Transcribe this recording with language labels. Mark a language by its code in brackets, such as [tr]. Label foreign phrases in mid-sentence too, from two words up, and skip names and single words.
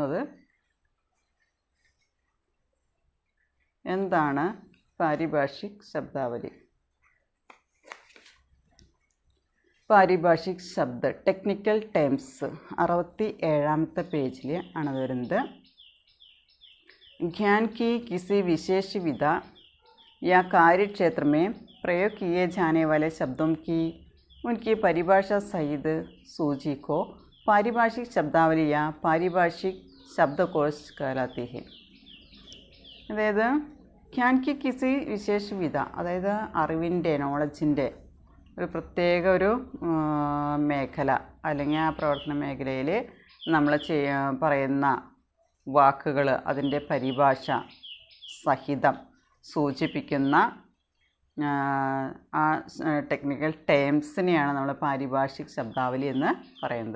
[ml] അത് എന്താണ് [hi] पारिभाषिक शब्दावली? पारिभाषिक शब्द [en] technical terms [ml] 67ാമത്തെ പേജിൽ ആണ് വരുന്നത്. [hi] ज्ञान की किसी विशेष विधा या कार्य क्षेत्र में प्रयोग किए जाने वाले शब्दों की उनकी परिभाषा सहित सूची को पारिभाषिक शब्दावली या पारिभाषिक शब्दकोश कहलाती है. [ml] അതായത് [hi] ज्ञान की किसी विशेष विधा, [ml] അതായത് അറിവിൻ്റെ നോളജിൻ്റെ ഒരു പ്രത്യേക ഒരു മേഖല അല്ലെങ്കിൽ ആ പ്രവർത്തന മേഖലയിൽ നമ്മൾ പറയുന്ന വാക്കുകൾ അതിൻ്റെ പരിഭാഷ സഹിതം സൂചിപ്പിക്കുന്ന ആ ടെക്നിക്കൽ ടേംസിനെയാണ് നമ്മൾ [hi] पारिभाषिक शब्दावली [ml] എന്ന് പറയുന്നത്.